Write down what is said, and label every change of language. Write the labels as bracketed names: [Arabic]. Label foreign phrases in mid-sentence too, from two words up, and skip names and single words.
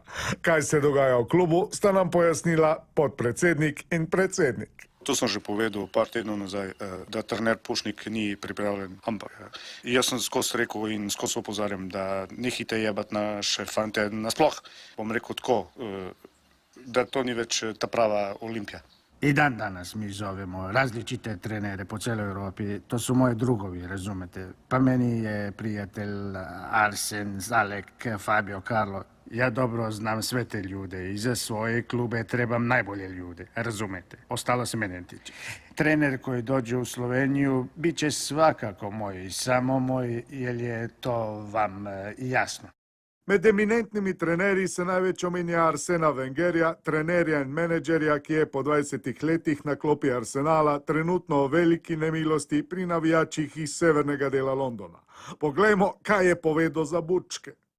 [Slovenian] Kaj se dogaja v klubu, sta nam pojasnila podpredsednik in predsednik. To sem že povedal par tednov nazaj, da trener Pušnik ni pripravljen, ampak jaz sem skozi rekel in skozi opozarjam, da nehite jebati naše fante nasploh. Bom rekel tako, da to ni več ta prava Olimpija. [Croatian] I dan danas mi zovemo različite trenere po cijeloj Europi. To su moji drugovi, razumete. Pa meni je prijatelj Arsen, Zalek, Fabio, Carlo. Ja dobro znam sve te ljude i za svoje klube trebam najbolje ljude, razumete. Ostalo se mene ne tiče. Trener koji dođe u Sloveniju bit će svakako moj, samo moj, jer je to vam jasno. [Slovenian] Med eminentnimi trenerji se največ omenja Arsena Wengerja, trenerja in menedžerja, ki je po 20 letih na klopi Arsenala trenutno v veliki nemilosti pri navijačih iz severnega dela Londona. Poglejmo, kaj je povedal za bučke.